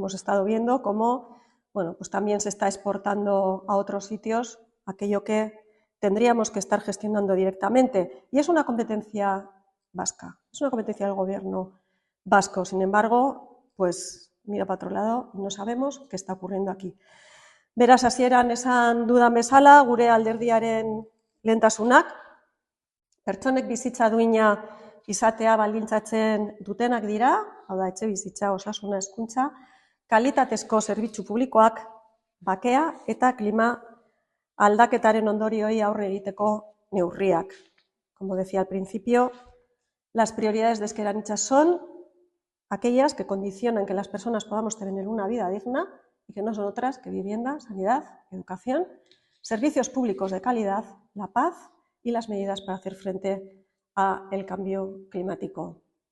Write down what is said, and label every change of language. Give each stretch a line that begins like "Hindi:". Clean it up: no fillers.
Spanish: Hemos estado viendo cómo pues también se está exportando a otros sitios aquello que tendríamos que estar gestionando directamente. Y es una competencia vasca, es una competencia del Gobierno vasco. Sin embargo, pues mira para otro lado y no sabemos qué está ocurriendo aquí.
Basque: Beraz, hasieran esan dudan bezala, gure alderdiaren lehentasunak, pertsonek bizitza duina izatea baldintzatzen dutenak dira, hau da, etxe bizitza, osasuna, hezkuntza, kalitatezko zerbitzu publikoak, bakea eta klima aldaketaren ondorioei aurre egiteko neurriak.
Spanish: Como decía al principio, las prioridades de Ezker Anitza son aquellas que condicionan que las personas podamos tener una vida digna, y que no son otras que vivienda, sanidad, educación, servicios públicos de calidad, la paz y las medidas para hacer frente al cambio climático.